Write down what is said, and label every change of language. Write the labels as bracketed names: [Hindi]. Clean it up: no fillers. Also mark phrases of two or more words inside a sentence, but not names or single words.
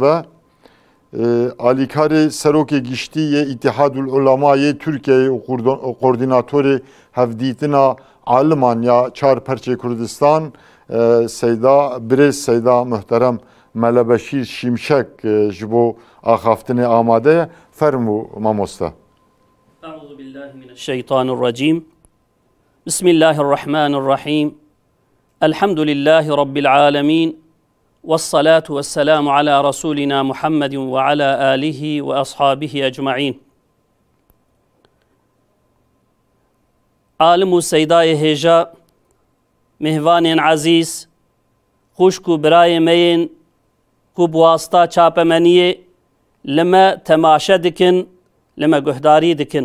[Kurdish] be alîkarê serokê giştiyê İtihadul Ulemayê Tirkiyeyê û koordînatorê hevdîtina aliman ya çar perçê Kurdistan birêz Seyda muhterem Melebeşîr Şimşek ji bo axaftinê amade ye fermû mamoste. [Arabic] أعوذ بالله من الشيطان الرجيم. بسم الله الرحمن الرحيم. الحمد لله رب العالمين. والصلاة والسلام على رسولنا محمد وعلى آله وأصحابه أجمعين. [Kurdish] Alim û Seydayê hêja mihvanên azîz xuşk û birayê me yên ku bi wasta çapemeniyê li me temaşe dikin li me guhdarî dikin.